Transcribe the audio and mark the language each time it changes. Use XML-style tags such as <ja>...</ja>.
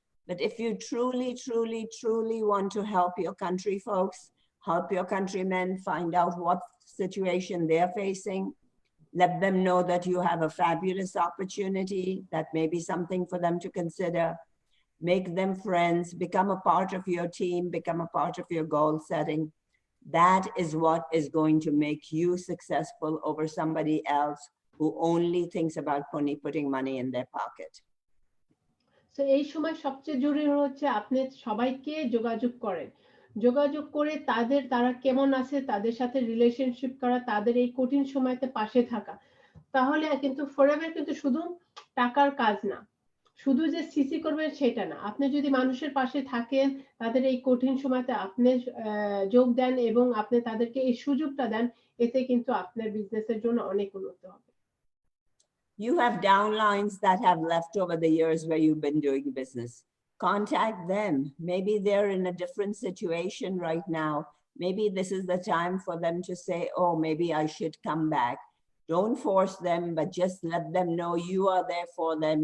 <en>But if you truly want to help your country folks, help your countrymen find out what situation they're facing, let them know that you have a fabulous opportunity, that may be something for them to consider. Make them friends, become a part of your team, become a part of your goal setting. That is what is going to make you successful over somebody else who only thinks about putting money in their pocket.</en> <bn>তো এই সময় সবচেয়ে জরুরি হচ্ছে আপনি সবাইকে যোগাযোগ করেন, যোগাযোগ করে তারা কেমন আছে তাদের সাথে রিলেশনশিপ করা, তাদের এই কঠিন সময়তে পাশে থাকা। তাহলে কিন্তু ফরএভার কিন্তু শুধু টাকার কাজ না, শুধু যে সিসি করবেন সেটা না, আপনি যদি মানুষের পাশে থাকেন, তাদের এই কঠিন সময়তে আপনি যোগ দেন এবং আপনি তাদেরকে এই সুযোগটা দেন, এতে কিন্তু আপনার বিজনেসের জন্য অনেক উন্নত হবে।</bn> <en>You have downlines that have left over the years where you've been doing business. Contact them. Maybe they're in a different situation right now. Maybe this is the time for them to say, oh, maybe I should come back. Don't force them, but just let them know you are there for them.</en>